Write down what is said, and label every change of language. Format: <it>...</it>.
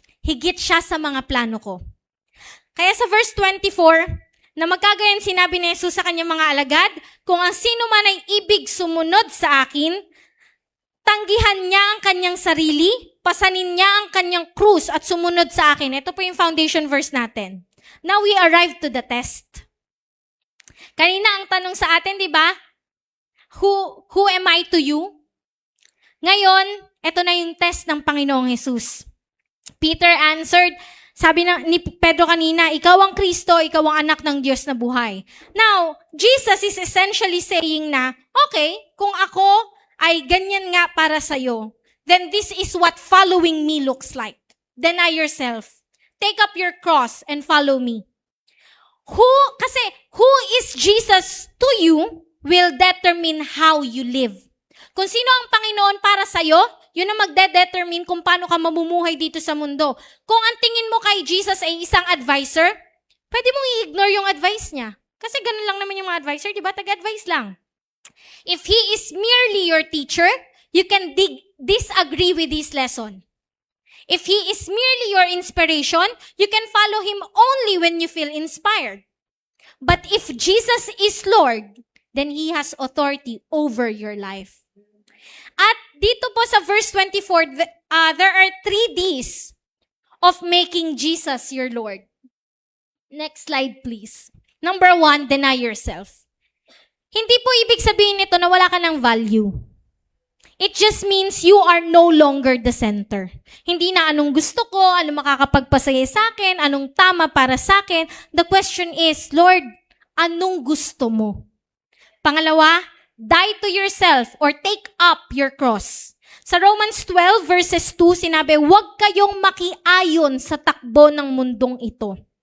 <tl>Higit siya sa mga plano ko. Kaya sa verse 24, na magkagayon sinabi ni Jesus sa kanyang mga alagad, kung ang sino man ay ibig sumunod sa akin, tanggihan niya ang kanyang sarili, pasanin niya ang kanyang krus at sumunod sa akin. Ito po yung foundation verse natin.</tl> <en>Now we arrive to the test.</en> <tl>Kanina ang tanong sa atin, di ba?</tl> <en>Who am I to you?</en> <tl>Ngayon, ito na yung test ng Panginoong Jesus.</tl> <en>Peter answered,</en> <tl>sabi ni Pedro kanina, ikaw ang Kristo, ikaw ang anak ng Diyos na buhay.</tl> <en>Now, Jesus is essentially saying na, okay,</en> <tl>kung ako ay ganyan nga para sa'yo,</tl> <en>then this is what following me looks like. Deny yourself. Take up your cross and follow me. Kasi who is Jesus to you will determine how you live.</en> <tl>Kung sino ang Panginoon para sa'yo, yun ang magde-determine kung paano ka mamumuhay dito sa mundo. Kung ang tingin mo kay Jesus ay isang advisor, pwede mong i-ignore yung advice niya. Kasi ganun lang naman yung mga advisor, di ba? Tag-advise lang.</tl> <en>If he is merely your teacher, you can disagree with his lesson. If he is merely your inspiration, you can follow him only when you feel inspired. But if Jesus is Lord, then he has authority over your life.</en> <tl>At dito po sa verse 24,</tl> <en>there are 3 Ds of making Jesus your Lord. Next slide, please. Number 1, deny yourself.</en> <tl>Hindi po ibig sabihin nito na wala ka ng value.</tl> <en>It just means you are no longer the center.</en> <tl>Hindi na anong gusto ko, anong makakapagpasaya sa akin, anong tama para sa akin.</tl> <en>The question is, Lord,</en> <tl>anong gusto mo?</tl> <en>Pangalawa, die to yourself or take up your cross.</en> <tl>Sa Romans 12 verses 2, sinabi, huwag kayong makiayon sa takbo ng mundong ito.</tl>